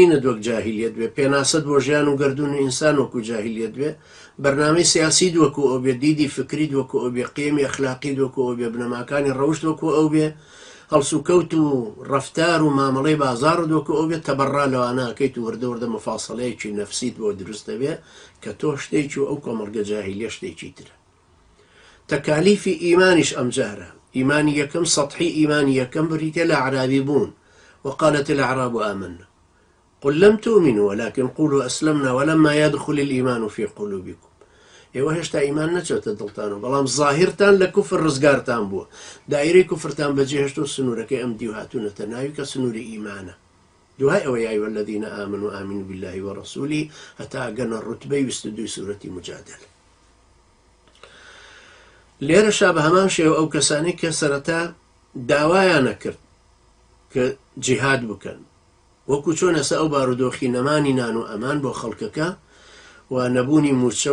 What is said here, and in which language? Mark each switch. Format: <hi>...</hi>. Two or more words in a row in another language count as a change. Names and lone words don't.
<ckb>نەدوەک جاهیلیەت بێ، پێناسەد بۆ ژیان و گەردون ئینسان وەکو جاهیلیەت بێ، بەرنامەی سیاسی دووەکو ئەو بێ، دیدی فکری دووەکو ئەو بێ، قیەمی ئەخلاقی دووەکو ئەو بێ، بنەماکانی ڕەوشت وەکو ئەو بێ، هەڵسوکەوت و ڕەفتار و مامەڵەی بازار دووەکو ئەو بێت، تەبەڕا لەوانەکەیت و وردە مفاسەڵەیەکی نەفسیت بۆ دروستە بێ کە تۆ شتێکی و ئەو کۆمەڵگە جاهیلیە شتێکی ترە. تەکالیفی ئیمانیش ئەم جارە، ئیمانی یەکەم سەطحی ئیمانی یەکەم بریتە لە عەرابی بوون.</ckb> <ar>وقالت الأعراب آمنا قل لم تؤمنوا ولكن قولوا أسلمنا ولما يدخل الإيمان في قلوبكم.</ar> <ckb>ئێوە هێشتا ئیمان نەچێتە دڵتانەوە، بەڵام ظاهرتان لە کوفر ڕزگارتان بووە، دایرەی کوفرتان بەجێهێشت و سنوورەکەی ئەم دیو هاتوونەتە ناوی کە سنووری ئیمانە. دوای ئەوە</ckb> <ar>یا أيها الذين آمنوا آمنوا بالله ورسوله</ar> <ckb>هەتا گەنە ڕوتبەی 22 سوورەتی مجادلە. لێرەشا بە هەمان شێوە ئەو کەسانی کە سەرەتا داوایانە کرد کە جیهاد بکەن، وەکو چۆن ئێستا ئەو بارودۆخی نەمانی نان و ئەمان بۆ خەڵکەکە و نەبوونی موچە</ckb>